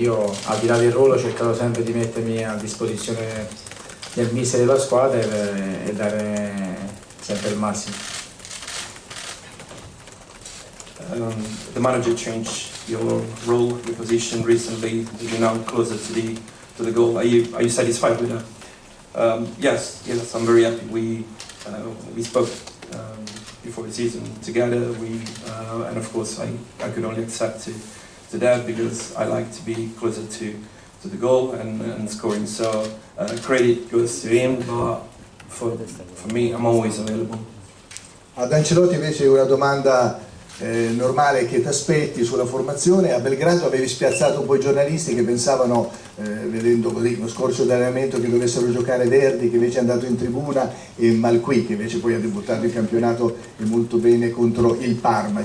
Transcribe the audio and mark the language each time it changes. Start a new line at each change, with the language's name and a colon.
Italian: Io al di là del ruolo ho cercato sempre di mettermi a disposizione del mister della squadra e dare sempre il massimo.
English: The manager changed your role, your position recently. You're now closer to the goal. Are you satisfied with that? Yes, I'm very happy. We spoke before the season together. And of course I could only accept to that because I like to be closer to the goal and scoring. So credit goes to him, but for me, I'm always available.
Italian: Ad Ancelotti invece una domanda normale che ti aspetti sulla formazione. A Belgrado avevi spiazzato un po' i giornalisti che pensavano, vedendo così uno scorcio di allenamento, che dovessero giocare Verdi, che invece è andato in tribuna, e Malqui, che invece poi ha debuttato in campionato e molto bene contro il Parma.